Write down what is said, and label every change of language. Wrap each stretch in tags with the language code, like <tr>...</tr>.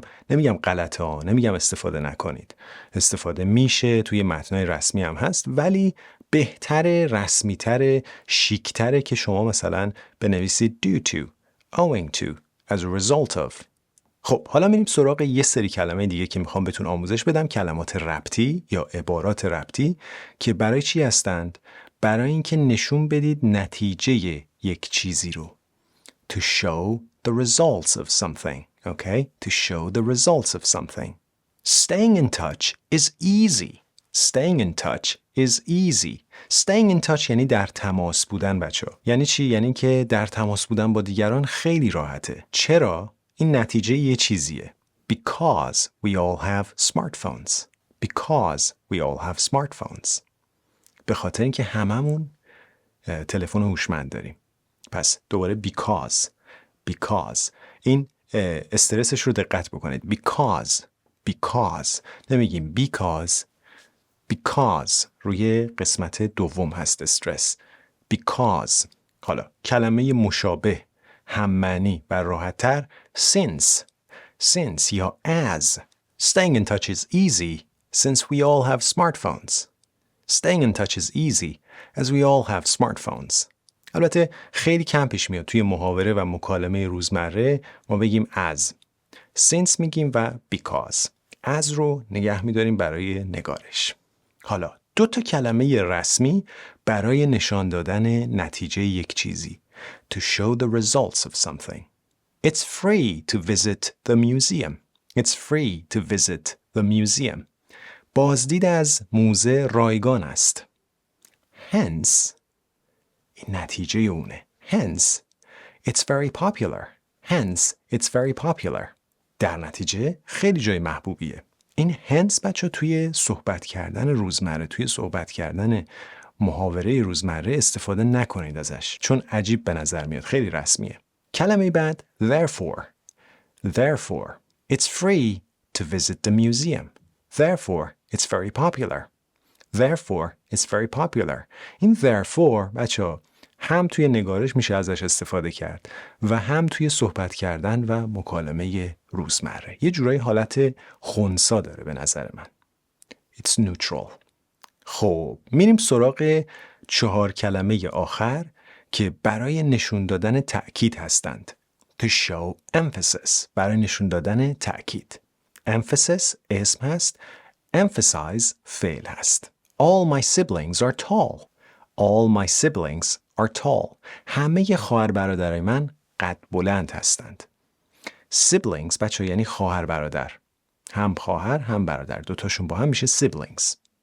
<fa>نمیگم غلطه ها، نمیگم استفاده نکنید، استفاده میشه، توی متنای رسمی هم هست، ولی بهتره، رسمیتره، شیکتره که شما مثلا بنویسید due to، owing to، as a result of. خب حالا میریم سراغ یه سری کلمه دیگه که میخوام بهتون آموزش بدم، کلمات ربطی یا عبارات ربطی، که برای چی هستند؟ برای اینکه نشون بدید نتیجه یک چیزی رو.</fa> <en>To show the results of something. Okay? To show the results of something. Staying in touch is easy. Staying in touch is easy.</en> <fa>Staying in touch یعنی در تماس بودن بچه‌ها. یعنی چی؟ یعنی که در تماس بودن با دیگران خیلی راحته. چرا؟ این نتیجه یه چیزیه. Because we all have smartphones.</fa> <en>Because we all have smartphones.</en> <fa>به خاطر اینکه هممون تلفن هوشمند داریم. پس دوباره because این استرسش رو دقت بکنید. because نمیگیم because روی قسمت دوم هست استرس. because. حالا کلمه مشابه، هممعنی و راحت‌تر since یا as.</fa> <en>Staying in touch is easy since we all have smartphones. Staying in touch is easy as we all have smartphones.</en> <fa>البته خیلی کم پیش میاد توی محاوره و مکالمه روزمره ما بگیم as. since میگیم و because. as رو نگه میداریم برای نگارش. حالا 2 کلمه رسمی برای نشان دادن نتیجه یک چیزی.</fa> <en>To show the results of something. It's free to visit the museum. It's free to visit the museum.</en> <fa>بازدید از موزه رایگان است. Hence این نتیجه اونه.</fa> <en>Hence it's very popular. Hence it's very popular.</en> <fa>در نتیجه خیلی جای محبوبیه. این hence بچه توی صحبت کردن روزمره، توی صحبت kardن محاوره روزمره استفاده نکنید ازش، چون عجیب به نظر میاد، خیلی رسمیه. کلمه بعد therefore.</fa> <en>It's free to visit the museum. Therefore it's very popular. Therefore it's very popular.</en> <fa>این therefore بچه هم توی نگارش میشه ازش استفاده کرد و هم توی صحبت کردن و مکالمه روزمره. یه جورایی حالت خنثی داره به نظر من.</fa> <en>It's neutral.</en> <fa>خب میریم سراغ 4 کلمه آخر که برای نشون دادن تأکید هستند. To show emphasis. برای نشون دادن تأکید. Emphasis اسم هست. Emphasize فعل هست.</fa> <en>All my siblings are tall. All my siblings are tall.</en> <fa>همه خواهر برادرای من قد بلند هستند. Siblings بچه یعنی خواهر برادر. هم خواهر هم برادر. دوتاشون با هم میشه siblings.</fa>